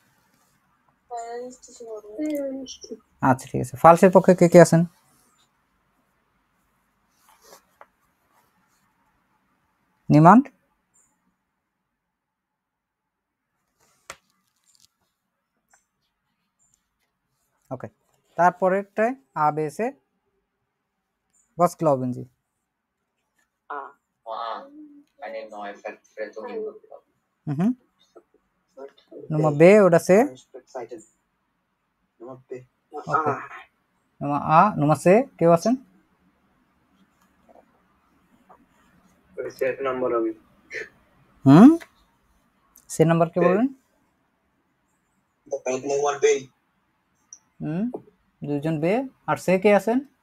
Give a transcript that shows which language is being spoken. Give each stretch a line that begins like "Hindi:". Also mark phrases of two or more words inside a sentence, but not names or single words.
Bangla: আচ্ছা ঠিক আছে। ফালসের পক্ষে কে কে আছেন?
German: নিমান্ড, ওকে। তারপরেরটায় আবেসে was glauben Sie? Eine neue Vertretung. Nummer B oder C? Okay. Nummer A, Nummer C,
Bangla: কেউ আছেন? সি নাম্বার কে বললেন? দুইজন বে, আর সে কে আছেন?